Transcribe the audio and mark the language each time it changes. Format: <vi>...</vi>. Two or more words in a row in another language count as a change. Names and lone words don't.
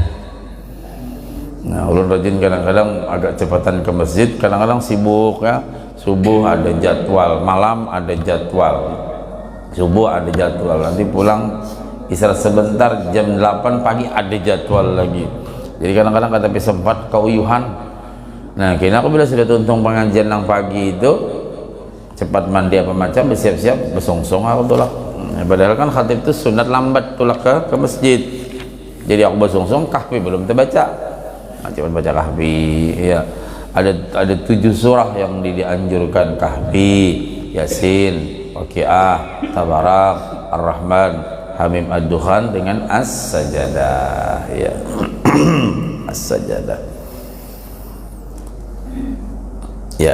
<bjn>Nah ulun rajin kadang-kadang agak cepatan ke masjid, kadang-kadang sibuk ya, subuh ada jadwal, malam ada jadwal, subuh ada jadwal, nanti pulang istirahat sebentar, jam 8 pagi ada jadwal lagi. Jadi kadang-kadang kata sempat keuyuhan. Nah kini aku bila sudah tuntung pengajian yang pagi itu cepat mandi apa macam, bersiap-siap besongsong aku tulak. Padahal kan khatib itu sunat lambat tulak ke masjid. Jadi aku besongsong Kahfi belum terbaca. Nah, cuma baca Kahfi ya.</bjn> <id>Ada 7 surah yang dianjurkan Kahfi, Yasin, Waqiah, Tabarak, Ar-Rahman, Hamim, Ad-Dukhan dengan As-Sajadah ya. As-Sajadah ya.</id>